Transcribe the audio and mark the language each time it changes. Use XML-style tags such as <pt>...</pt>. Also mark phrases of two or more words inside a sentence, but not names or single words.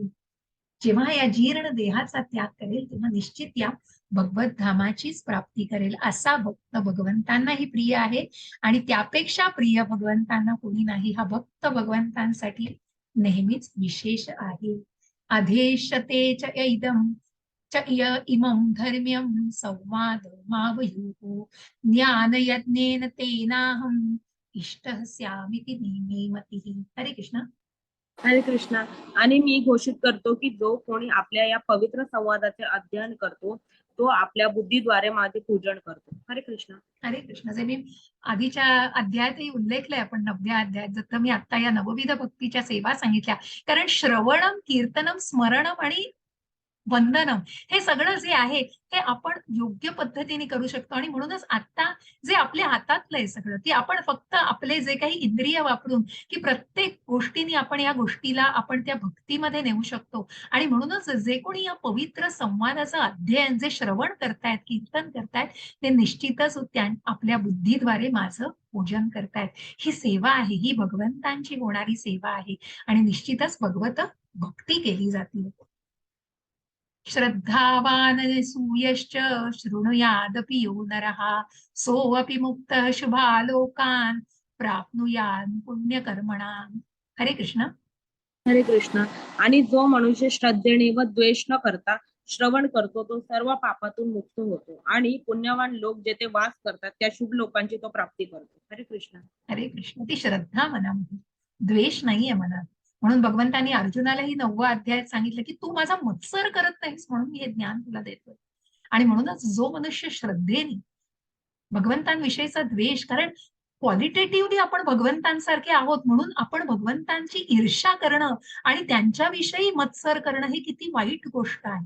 <mr>जेव्हा या जीर्ण देहाचा त्याग करेल तेव्हा निश्चित या भगवत धामाचीच प्राप्ती करेल. असा भक्त भगवंतांनाही प्रिय आहे आणि त्यापेक्षा प्रिय भगवंतांना कोणी नाही. हा भक्त भगवंतांसाठी नेहमीच विशेष आहे.</mr> <sa>अधेशते च इदम च इमं धर्म्यं संवाद मावयुः ज्ञानयज्ञेन तेनाहं इष्टः स्यामिति मे मतिः.</sa> <mr>हरे कृष्ण. हरे कृष्णा. आणि मी घोषित करतो की जो कोणी आपल्या या पवित्र संवादाचे अध्ययन करतो तो आपल्या बुद्धीद्वारे माझे पूजन करतो. हरे कृष्ण. हरे कृष्ण. जे मी आधीच्या अध्यायातही उल्लेखलंय, आपण 9व्या अध्यायात, जसं मी आता या नवविध भक्तीच्या सेवा सांगितल्या. कारण</mr> <sa>श्रवणम, कीर्तनम, स्मरणम</sa> <mr>आणि वंदनम, हे सगळं जे आहे ते आपण योग्य पद्धतीने करू शकतो. आणि म्हणूनच आता जे आपल्या हातातलं आहे सगळं, की आपण फक्त आपले जे काही इंद्रिय वापरून, की प्रत्येक गोष्टीने आपण या गोष्टीला आपण त्या भक्तीमध्ये नेऊ शकतो. आणि म्हणूनच जे कोणी या पवित्र संवादाचं अध्ययन, जे श्रवण करतायत, कीर्तन करतायत, ते निश्चितच आपल्या बुद्धीद्वारे माझं पूजन करतायत. ही सेवा आहे, ही भगवंतांची होणारी सेवा आहे आणि निश्चितच भगवत भक्ती केली जाते.</mr> <sa>श्रद्धावान सूयश्च शृणुयादपि यो नरः सोऽपि मुक्तः शुभालोकान् प्राप्नुयात् पुण्यकर्मणाम्.</sa> <mr>हरे कृष्ण. हरे कृष्ण. आणि जो मनुष्य श्रद्धेने व द्वेष न करता श्रवण करतो तो सर्व पापातून मुक्त होतो आणि पुण्यवान लोक जेथे वास करतात त्या शुभ लोकांची तो प्राप्ती करतो. हरे कृष्ण. हरे कृष्ण. ती श्रद्धा मनामध्ये, द्वेष नाहीये मनात. म्हणून भगवंतांनी अर्जुनालाही 9व्या अध्यायात सांगितलं की तू माझा मत्सर करत नाहीस म्हणून मी हे ज्ञान तुला देतोय. आणि म्हणूनच जो मनुष्य श्रद्धेने भगवंतांविषयीचा द्वेष, कारण क्वालिटेटिव्हली आपण भगवंतांसारखे आहोत म्हणून आपण भगवंतांची ईर्ष्या करणं आणि त्यांच्याविषयी मत्सर करणं ही किती वाईट गोष्ट आहे.</mr>